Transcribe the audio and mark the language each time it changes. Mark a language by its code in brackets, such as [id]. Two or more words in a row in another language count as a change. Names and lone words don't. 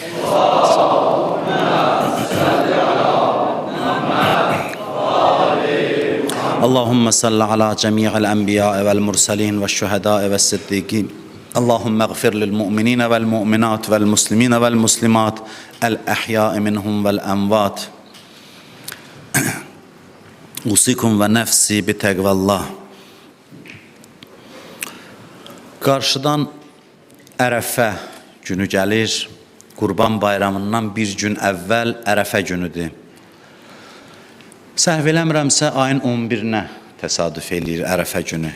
[ar] اللهم صل على جميع الأنبياء والمرسلين والشهداء والصديقين. اللهم اغفر للمؤمنين والمؤمنات والمسلمين والمسلمات الأحياء منهم والأموات. أوصيكم ونفسي بتقوى الله. [az] Qarşıdan Ərəfə günü gəlir. Qurban bayramından bir gün əvvəl Ərəfə günüdür. Səhv eləmirəmsə ayın 11-nə təsadüf eləyir Ərəfə günü.